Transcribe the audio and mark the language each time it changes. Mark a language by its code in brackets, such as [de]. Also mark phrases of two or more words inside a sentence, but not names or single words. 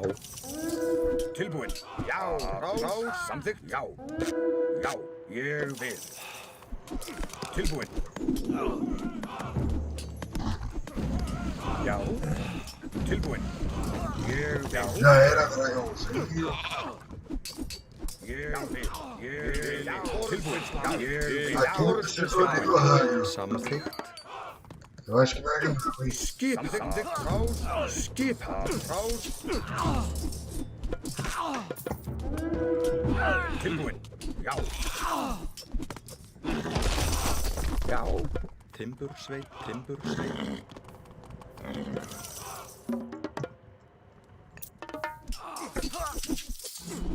[is] Tilbúinn. Já, ráð. Samþykkt. Já. Já, ég vil. Tilbúinn. Já. Tilbúinn. Ég vil. [pt] Já era, dragão. Sério. [is] Ég vil. Tilbúinn. Já, ég vil. [pt] Aqui não precisa do raio. [is] Samþykkt. [pt] Eu acho que vai ganhar, hein? [is] Skip. Samþykkt. Ráð. Skip. Ráð. Tilbúinn. Já. Já. Timbursveit. Timbursveit. Já.